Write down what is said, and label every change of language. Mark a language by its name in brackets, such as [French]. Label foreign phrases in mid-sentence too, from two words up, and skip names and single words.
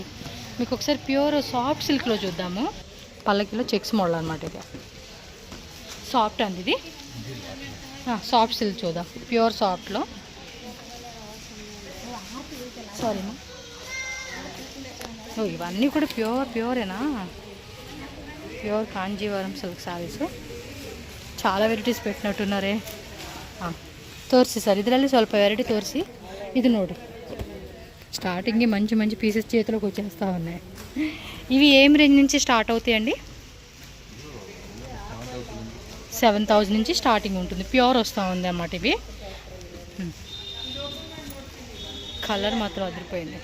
[Telugu] మీకు ఒకసారి [English] pure soft [Telugu] సిల్క్లో చూద్దాము. పల్లకిలో [English] checks model [Telugu] అనమాట. ఇది సాఫ్ట్ అండి, ఇది [English] soft silk [Telugu] చూద్దాం. ప్యూర్ సాఫ్ట్లో, సారీమా, ఇవన్నీ కూడా ప్యూరేనా? [English] pure Kanjeevaram silk sarees [Telugu] చాలా ವೆರೈಟೀಸ್ పెట్టినట్టున్నారే. [Kannada] ತೋರಿಸಿ ಸರ್, ಇದರಲ್ಲಿ ಸ್ವಲ್ಪ ವೆರೈಟಿ ತೋರಿಸಿ. [Telugu] ఇది ನೋಡಿ, స్టార్టింగ్ మంచి మంచి పీసెస్ చేతిలోకి వచ్చేస్తూ ఉన్నాయి. ఇవి ఏం రేంజ్ నుంచి స్టార్ట్ అవుతాయండి? 7,000 నుంచి స్టార్టింగ్ ఉంటుంది, ప్యూర్ వస్తూ ఉంది అన్నమాట. ఇవి కలర్ మాత్రం అదిరిపోయింది.